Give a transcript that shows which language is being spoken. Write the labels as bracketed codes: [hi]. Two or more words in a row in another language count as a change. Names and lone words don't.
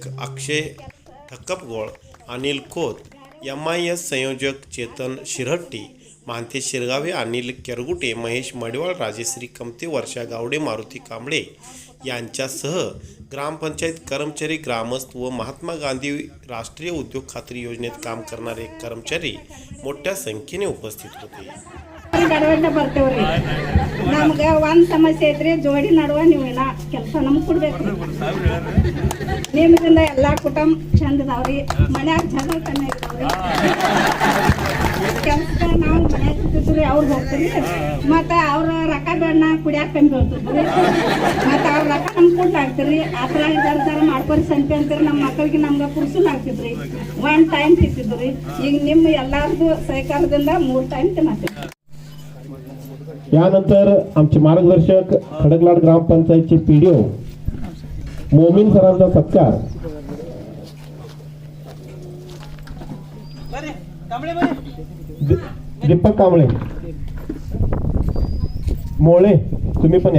[mr] अक्षय ठक्कपगोळ, अनिल खोत, MIS संयोजक चेतन शिरहट्टी, मानते शिरगावे, अनिल केरगुटे, महेश मडवाळ, राजेश्री कमते, वर्षा गावडे, मारुती कांबळे यांच्यासह ग्रामपंचायत कर्मचारी, ग्रामस्थ व महात्मा गांधी राष्ट्रीय उद्योग खात्री योजनेत काम करणारे कर्मचारी मोठ्या संख्येने उपस्थित होते. [kn] ಬರ್ತೇವ್ರಿ ನಮ್ಗೆ ಒಂದು ಸಮಸ್ಯೆ ಐತ್ರಿ, ಜೋಡಿ ನಡುವ ನೀವೇನ ಕೆಲಸ ನಮ್ಗೆ ಕೊಡ್ಬೇಕು. ನಿಮ್ಮಿಂದ ಎಲ್ಲಾ ಕುಟುಂಬ ಚಂದ ಅದಾವ್ರಿ, ಮನ್ಯಾಗ ಜಗಳ ಕಮ್ಮಿ ಇರ್ತಾವ್ರಿ. ಕೆಲ್ಸಕ್ಕೆ ನಾವು ಮನ್ಯಾಗ ಇರ್ತಿದ್ರಿ, ಅವ್ರು ಹೋಗ್ತೀರಿ, ಮತ್ತು ಅವ್ರ ರೊಕ್ಕ ಬೇಡ ಕುಡಿಯಾಕ ಕಮ್ಮಿ ಬೀಳ್ತಿದ್ರಿ, ಮತ್ತು ಅವ್ರ ರೊಕ್ಕ ನಮ್ಗೆ ಕೊಟ್ಟು ಹಾಕ್ತಿರಿ. ಆ ಥರ ಇದಾರ ಮಾಡ್ಕೊರಿ ಸಂತೆ ಅಂತೀರಿ. ನಮ್ಮ ಮಕ್ಕಳಿಗೆ ನಮ್ಗೆ ಪುರುಷನ್ ಹಾಕ್ತಿದ್ರಿ, 1 ಟೈಮ್ ತಿಂತಿದ್ರಿ. ಈಗ ನಿಮ್ಮ ಎಲ್ಲಾರ್ದು ಸಹಕಾರದಿಂದ 3 ಟೈಮ್ ತಿನ್ನತ್ತೀವಿ. [mr] यानंतर आमचे मार्गदर्शक खडकलाट ग्रामपंचायतचे PDO मोमीन सरांचा सत्कार. दीपक कांबळे, मोळे, तुम्ही पण या.